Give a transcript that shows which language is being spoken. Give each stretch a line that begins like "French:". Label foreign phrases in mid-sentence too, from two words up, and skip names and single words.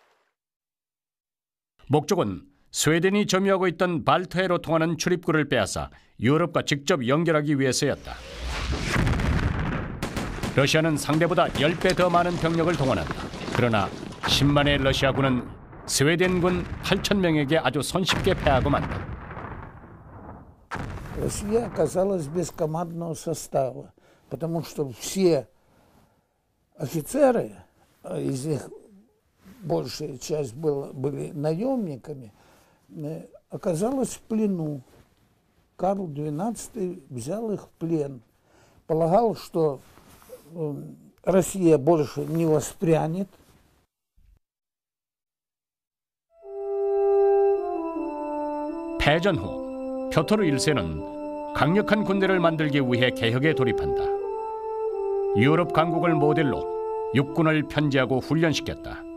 Korean: 목적은 스웨덴이 점유하고 있던 발트해로 통하는 출입구를 빼앗아 유럽과 직접 연결하기 위해서였다. 러시아는 상대보다 10배 더 많은 병력을 동원한다. 그러나 10만의 러시아군은 스웨덴군 8,000명에게 아주 손쉽게 패하고 만다.
Russian: Россия оказалась без командного состава, потому что все офицеры, из них большая часть были наемниками, оказалась в плену. Карл XII взял их в плен. Полагал, что Россия больше не воспрянет.
Korean: 패전 후 표토르 1세는 강력한 군대를 만들기 위해 개혁에 돌입한다. 유럽 강국을 모델로 육군을 편제하고 훈련시켰다.